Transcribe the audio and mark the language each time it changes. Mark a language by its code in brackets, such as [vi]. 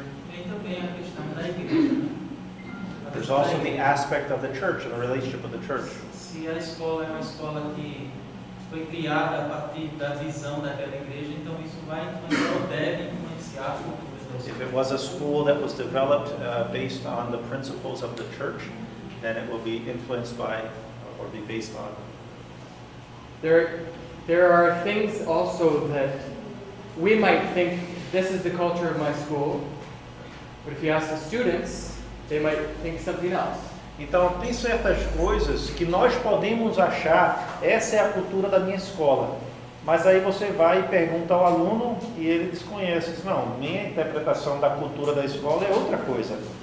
[pt] Tem também a questão da igreja, né? [en] There's also the aspect of the church and the relationship with the church. [pt] Se a escola é uma escola que foi criada a partir da visão daquela igreja, então isso vai influenciar ou deve influenciar a cultura da [en] If [pt] escola. [en] it was a school that was developed based on the principles of the church, then it will be influenced by or be based on. There are things also that we might think this is the culture of my school, but if you ask the students, they might think something else. [pt] Então, tem certas coisas que nós podemos achar, essa é a cultura da minha escola. Mas aí você vai e pergunta ao aluno e ele desconhece. Diz, não, minha interpretação da cultura da escola é outra coisa.